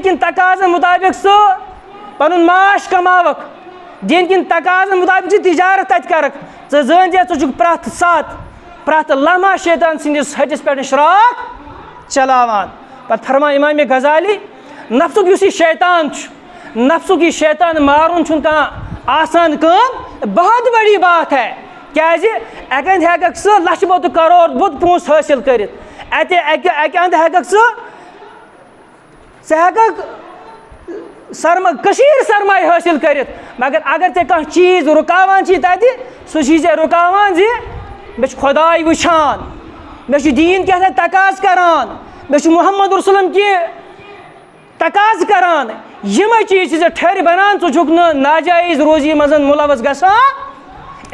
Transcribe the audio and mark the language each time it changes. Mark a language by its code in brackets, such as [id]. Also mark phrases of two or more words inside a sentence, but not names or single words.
[ks] کٮ۪ن تقاضن مُطٲبق ژٕ پنُن معاش کماوکھ دین کٮ۪ن تقاضن مُطٲبق ژٕ تجارت تتہِ کرکھ ژٕ زٲنۍ زِ ژٕ چھُکھ پرٛٮ۪تھ ساتہٕ پرٛٮ۪تھ لمحہ شیطان سٕنٛدِس ۂٹِس پٮ۪ٹھ شراکھ چلاوان پتہٕ فرمان امام غزالی نفسُک یُس یہِ شیطان چھُ نفسُک یہِ شیطان مارُن چھُنہٕ کانٛہہ آسان کٲم [ur] بہت بڑی بات ہے [ks] کیٛازِ اکہِ اندٕ ہٮ۪ککھ ژٕ لچھِ بوٚد کرور بوٚد پونٛسہٕ حٲصِل کٔرِتھ اکہِ اندٕ ہٮ۪ککھ ژٕ ہٮ۪ککھ کٔشیٖر سرمایہِ حٲصِل کٔرِتھ مگر اگر ژےٚ کانٛہہ چیٖز رُکاوان چھی تتہِ سُہ چھی ژےٚ رُکاوان زِ مےٚ چھُ خۄداے وٕچھان مےٚ چھُ دیٖن کیٛاہ تقاضہٕ کران مےٚ چھُ محمد رسولم کہِ تقاض کران یمے چیز ٹھہر بنان ژٕ چھُکھ نہٕ ناجائز روزی منٛز ملوث گژھان.